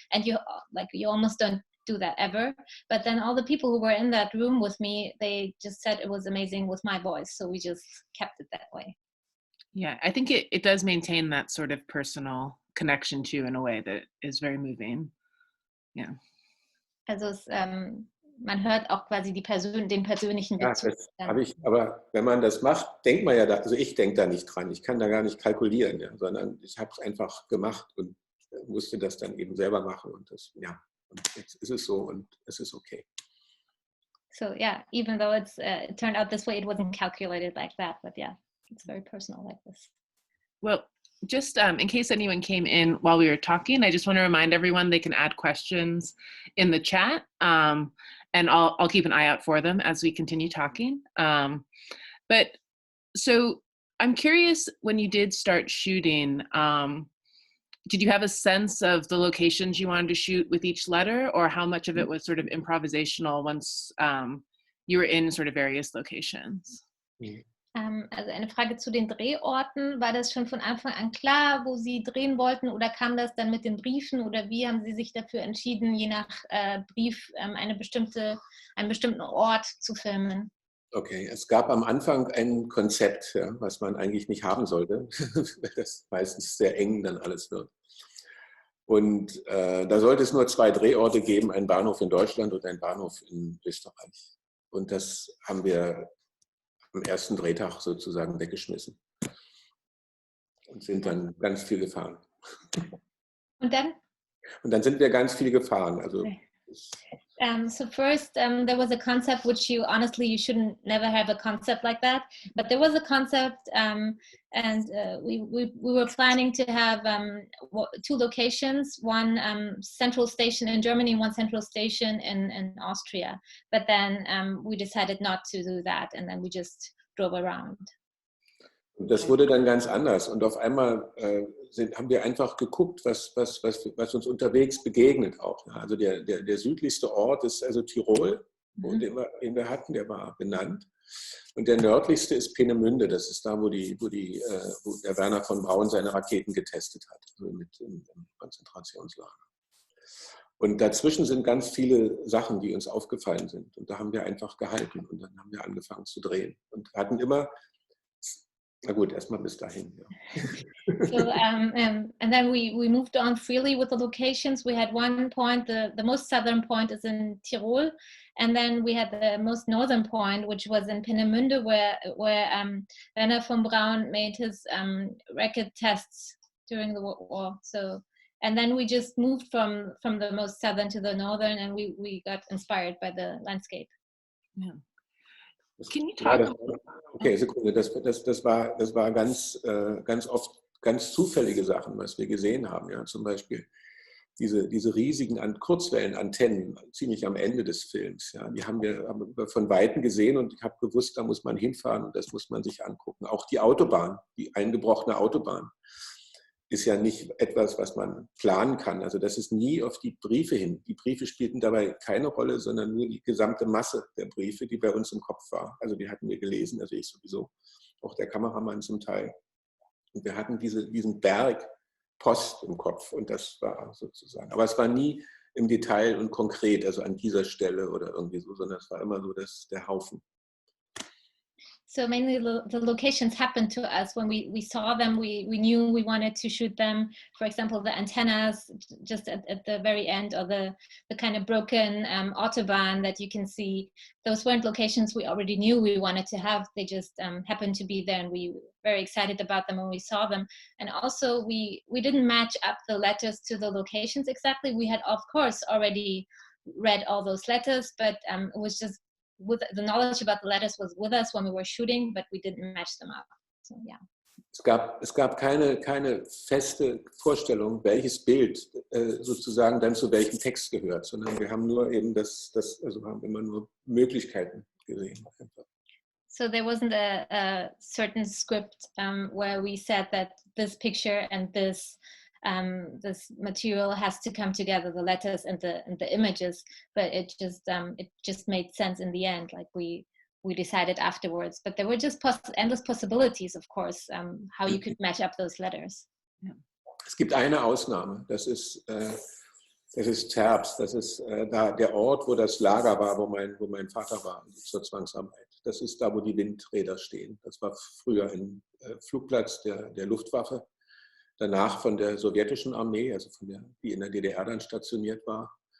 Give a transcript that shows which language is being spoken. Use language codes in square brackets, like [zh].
[en] And you almost don't do that ever. But then all the people who were in that room with me, they just said it was amazing with my voice. So we just kept it that way. Yeah, I think it does maintain that sort of personal connection to you in a way that is very moving. Yeah. [de] Also man hört auch quasi den persönlichen Bezug. Ja, das habe ich, aber wenn man das macht, denkt man ja da, also ich denke da nicht dran, ich kann da gar nicht kalkulieren, ja, sondern ich habe es einfach gemacht und musste das dann eben selber machen und das, ja, und jetzt ist es so und es ist okay. [en] So yeah, even though it turned out this way, it wasn't calculated like that, but yeah, it's very personal like this. Well, just in case anyone came in while we were talking, I just want to remind everyone they can add questions in the chat, and I'll keep an eye out for them as we continue talking. But so I'm curious, when you did start shooting, did you have a sense of the locations you wanted to shoot with each letter, or how much of it was sort of improvisational once you were in sort of various locations? [de] Also eine Frage zu den Drehorten. War das schon von Anfang an klar, wo Sie drehen wollten, oder kam das dann mit den Briefen, oder wie haben Sie sich dafür entschieden, je nach Brief einen bestimmten Ort zu filmen? Okay, es gab am Anfang ein Konzept, ja, was man eigentlich nicht haben sollte, weil das meistens sehr eng dann alles wird. Und da sollte es nur 2 Drehorte geben, einen Bahnhof in Deutschland und einen Bahnhof in Österreich. Und das haben wir am ersten Drehtag sozusagen weggeschmissen und sind dann ganz viel gefahren. Und dann? Und dann sind wir ganz viel gefahren. Also [en] so first, there was a concept which you shouldn't never have a concept like that. But there was a concept, and we were planning to have 2 locations, one central station in Germany, one central station in Austria. But then we decided not to do that, and then we just drove around. [de] Und das wurde dann ganz anders. Und auf einmal haben wir einfach geguckt, was uns unterwegs begegnet auch. Also der südlichste Ort ist also Tirol, den wir hatten, der war benannt. Und der nördlichste ist Peenemünde. Das ist da, wo der Werner von Braun seine Raketen getestet hat, also im Konzentrationslager. Und dazwischen sind ganz viele Sachen, die uns aufgefallen sind. Und da haben wir einfach gehalten. Und dann haben wir angefangen zu drehen. Und hatten immer... Na gut, erstmal bis dahin. Ja. [en] So, and then we moved on freely with the locations. We had one point, the most southern point is in Tirol, and then we had the most northern point, which was in Peenemünde, where Werner von Braun made his rocket tests during the war. So, and then we just moved from the most southern to the northern, and we got inspired by the landscape. Yeah. Can you talk about... [de] Okay, Sekunde. Das war ganz oft ganz zufällige Sachen, was wir gesehen haben. Ja, zum Beispiel diese riesigen Kurzwellenantennen ziemlich am Ende des Films. Ja, die haben wir von Weitem gesehen und ich habe gewusst, da muss man hinfahren und das muss man sich angucken. Auch die Autobahn, die eingebrochene Autobahn, ist ja nicht etwas, was man planen kann. Also das ist nie auf die Briefe hin. Die Briefe spielten dabei keine Rolle, sondern nur die gesamte Masse der Briefe, die bei uns im Kopf war. Also die hatten wir gelesen, also ich sowieso, auch der Kameramann zum Teil. Und wir hatten diesen Berg Post im Kopf und das war sozusagen. Aber es war nie im Detail und konkret, also an dieser Stelle oder irgendwie so, sondern es war immer so der Haufen. [en] So mainly the locations happened to us when we saw them. We knew we wanted to shoot them. For example, the antennas just at the very end, or the kind of broken autobahn that you can see. Those weren't locations we already knew we wanted to have. They just happened to be there, and we were very excited about them when we saw them. And also we didn't match up the letters to the locations exactly. We had, of course, already read all those letters, but it was just with the knowledge about the letters was with us when we were shooting, but we didn't match them up. So yeah. [de] Es gab keine feste Vorstellung, welches Bild sozusagen dann zu welchem Text gehört, sondern wir haben nur eben also haben immer nur Möglichkeiten gesehen. [en] So there wasn't a certain script where we said that this picture and this material has to come together, the letters and the images, but it just made sense in the end. Like we we decided afterwards. But there were just endless possibilities, of course, how you could match up those letters. Yeah. [de] Es gibt eine Ausnahme, das ist Zerbst, das ist da der Ort, wo das Lager war, wo mein Vater war zur Zwangsarbeit. Das ist da, wo die Windräder stehen. Das war früher ein Flugplatz der Luftwaffe, danach von der sowjetischen Armee, also die in der DDR dann stationiert war.